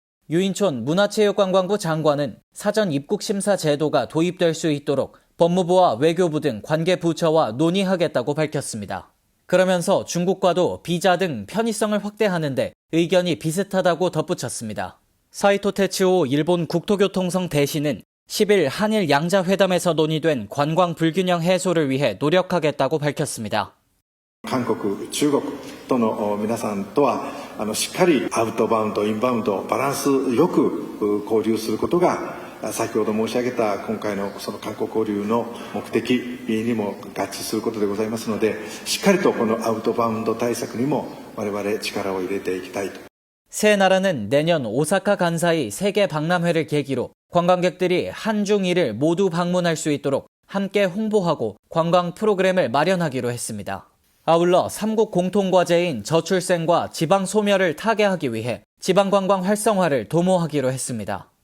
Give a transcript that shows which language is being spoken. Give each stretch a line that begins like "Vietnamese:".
Korean: 유인촌 문화체육관광부 장관은 사전 입국 심사 제도가 도입될 수 있도록 법무부와 외교부 등 관계부처와 논의하겠다고 밝혔습니다. 그러면서 중국과도 비자 등 편의성을 확대하는데 의견이 비슷하다고 덧붙였습니다. 사이토 테츠오 일본 국토교통성 대신은 10일 한일 양자회담에서 논의된 관광 불균형 해소를 위해 노력하겠다고 밝혔습니다.
Japanese: 韓国、中国との皆さんとはしっかりアウトバウンド、インバウンドバランスよく交流することが先ほど申し上げた今回のその韓国交流の目的にも合致することでございますので、しっかりとこのアウトバウンド対策にも我々力を入れていきたいと。
Korean: 세 나라는 내년 오사카 간사이 세계 박람회를 계기로 관광객들이 한중일을 모두 방문할 수 있도록 함께 홍보하고 관광 프로그램을 마련하기로 했습니다. 아울러 3국 공통과제인 저출생과 지방 소멸을 타개하기 위해 지방관광 활성화를 도모하기로 했습니다.